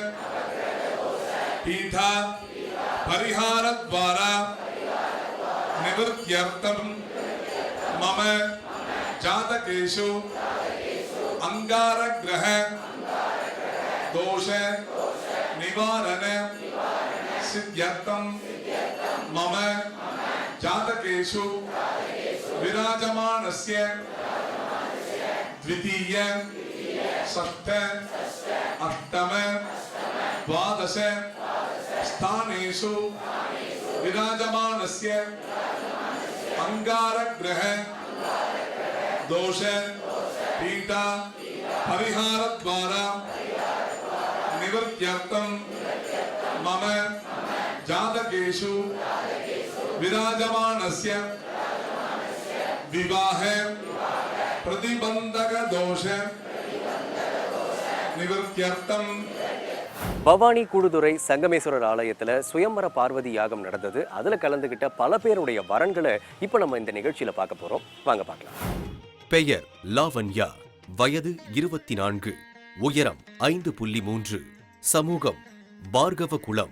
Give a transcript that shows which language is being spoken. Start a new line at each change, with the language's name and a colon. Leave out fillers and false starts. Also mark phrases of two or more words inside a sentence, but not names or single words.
Sanskrit: पीडा परिहार द्वारा निवृत्त्यर्थं मम जातकेषु अङ्गार ग्रह दोष निवारण सिद्ध्यर्थं मम जातकेषु विराजमानस्य द्वितीय षष्ठ अष्टम द्वादश स्थानेषु विराजमानस्य अंगारग्रह दोष पीठा परिहार द्वारा निवृत्त्यर्थं मम जातकेषु विराजमानस्य विवाह प्रतिबंधक दोष निवृत्त्यर्थम.
Tamil: பவானி கூடுதுறை சங்கமேஸ்வரர் ஆலயத்துல சுயம்பர பார்வதி யாகம் நடந்தது. அதுல கலந்துகிட்ட பல பேருடைய வரன்களை இப்ப நம்ம இந்த நிகழ்ச்சியில பார்க்க போறோம். வாங்க பார்க்கலாம். பெயர் லாவண்யா. வயது 24. உயரம் 5.3. சமூகம் பார்கவ குலம்.